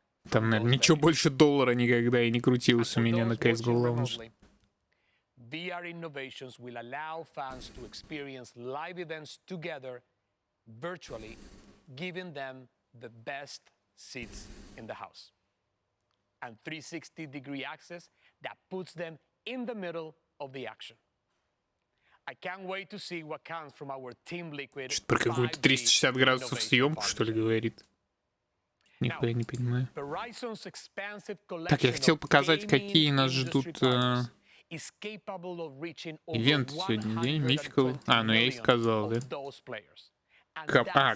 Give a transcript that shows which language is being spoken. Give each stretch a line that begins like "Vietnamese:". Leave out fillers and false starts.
Russian: Там, наверное, ничего больше доллара никогда и не крутилось у меня на CSGO лаунже.
English: VR innovations will allow fans to experience live events together virtually, giving them the best seats in the house. And 360-degree access that puts them in the middle of the action. I can't wait to see what comes from our Team Liquid.
Russian: Что-то про какую-то 360 градусов съемку, что ли, говорит? Нихуя не понимаю. Так, я хотел показать, какие нас ждут ивенты сегодня, день, Мификал. Ну я и сказал, да?